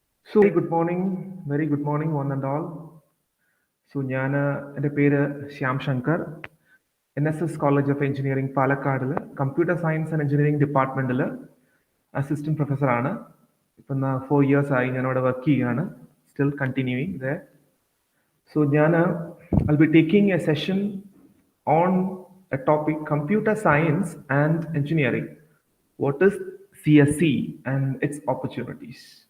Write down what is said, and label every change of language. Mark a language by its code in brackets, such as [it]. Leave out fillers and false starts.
[en] So, very good morning, one and all. [ml] So, എൻ്റെ പേര് Shyam Shankar. NSS College of Engineering പാലക്കാടിൽ computer science and engineering ഡിപ്പാർട്ട്മെന്റിൽ assistant പ്രൊഫസറാണ്. ഇപ്പം 4 years ആയി ഞാൻ അവിടെ വർക്ക് ചെയ്യുകയാണ്. [en] Still continuing the. So I'll be taking a session on a topic, computer science and engineering. What is CSE and its opportunities?